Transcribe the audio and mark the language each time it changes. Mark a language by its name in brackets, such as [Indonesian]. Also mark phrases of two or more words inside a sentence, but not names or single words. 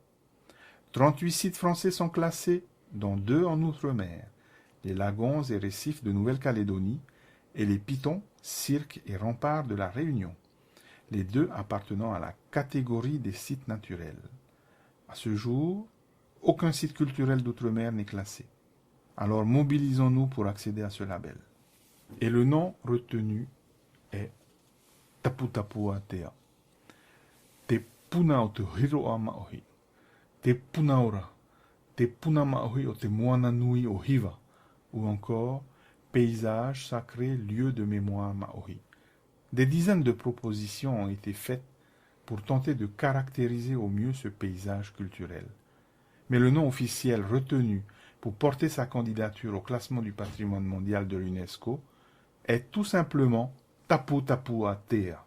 [French] 38 sites français sont classés, dont 2 en Outre-mer, les lagons et récifs de Nouvelle-Calédonie et les pitons, cirques et remparts de la Réunion, les 2 appartenant à la catégorie des sites naturels. À ce jour, aucun site culturel d'outre-mer n'est classé. Alors mobilisons-nous pour accéder à ce label. Et le nom retenu est Tapu Tapu Atea. [Tahitian] Te puna o te hiroa maohi. Te punaora. Te puna maohi o te moana nui o Hiva. [French] Ou encore paysage sacré, lieu de mémoire maohi. Des dizaines de propositions ont été faites pour tenter de caractériser au mieux ce paysage culturel. Mais le nom officiel retenu pour porter sa candidature au classement du patrimoine mondial de l'UNESCO est tout simplement Tapu Tapu Atea.